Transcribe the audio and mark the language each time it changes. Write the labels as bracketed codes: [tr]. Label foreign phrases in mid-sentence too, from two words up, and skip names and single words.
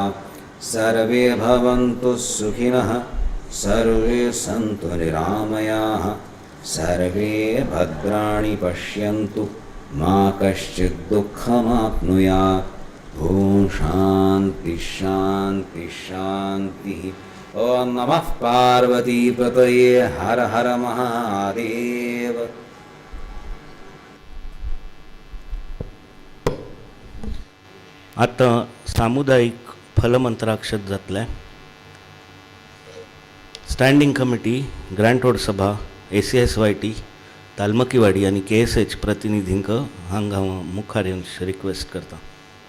[sa] सर्वे भवन्तु सुखिनः सर्वे सन्तु निरामयाः सर्वे भद्राणि पश्यन्तु मा कश्चित् दुःखमाप्नुयात्। ॐ शान्ति शान्ति शान्तिः। ॐ नमः पार्वतीपतये हर हर महादेव। [kok] आता सामुदायिक फलमंत्राक्षत जातले। स्टँडिंग कमिटी, ग्रँट रोड सभा, ACSYT, तालमकीवाडी आणि KSH प्रतिनिधींक हांगा मुखार येवन रिक्वेस्ट करता।